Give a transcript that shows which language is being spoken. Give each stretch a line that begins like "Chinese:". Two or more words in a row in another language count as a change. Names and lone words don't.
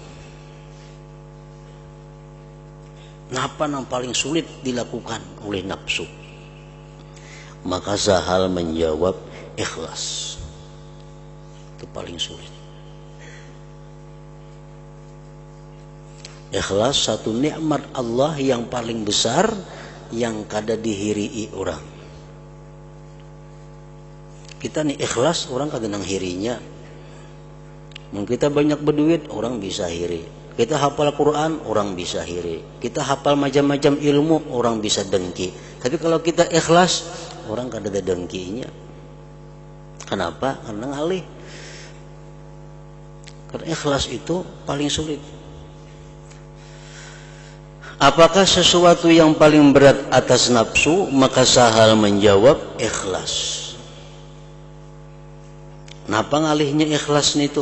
Indonesian: Apa yang paling sulit dilakukan oleh nafsu? Maka Sahal menjawab, ikhlas. Itu paling sulit. Ikhlas satu nikmat Allah yang paling besar yang
Banjar: kada dihirii
Indonesian: orang.
Banjar: Kita nih ikhlas, orang kagak nang hirinya.
Indonesian: Mungkin kita banyak berduit, orang bisa hiri. Kita hafal Quran, orang bisa hiri. Kita hafal macam-macam ilmu, orang bisa dengki. Tapi kalau kita ikhlas, orang kada ada dengkinya. Kenapa? Karena ngalih. Karena ikhlas itu paling sulit. Apakah sesuatu yang paling berat atas nafsu? Maka Sahal menjawab, ikhlas. Kenapa ngalihnya ikhlas itu?